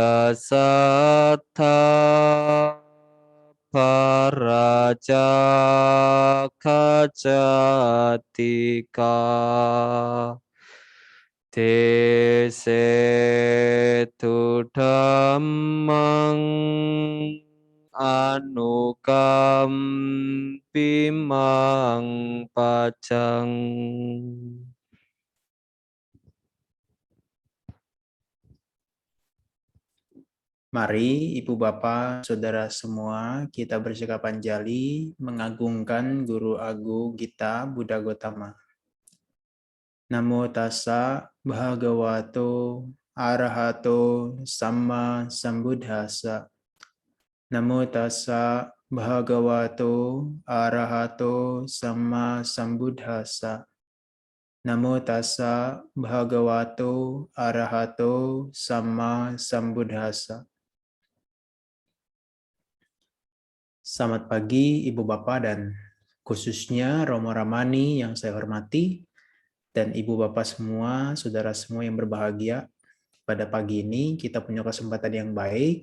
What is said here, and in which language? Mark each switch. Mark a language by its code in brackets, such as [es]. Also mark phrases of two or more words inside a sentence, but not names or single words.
[pi] dasattha paracacatika tesetu dhammang anukampimang pacang. [id] Mari Ibu Bapak, Saudara semua, kita bersikap anjali mengagungkan Guru Agung kita Buddha Gotama. [pi] Namo tassa bhagavato arahato samma sambuddhassa. Namo tassa bhagavato arahato samma sambuddhassa. Namo tassa bhagavato arahato samma sambuddhassa. [id] Selamat pagi Ibu Bapak dan khususnya Romo Ramani yang saya hormati dan Ibu Bapak semua, saudara semua yang berbahagia. Pada pagi ini kita punya kesempatan yang baik.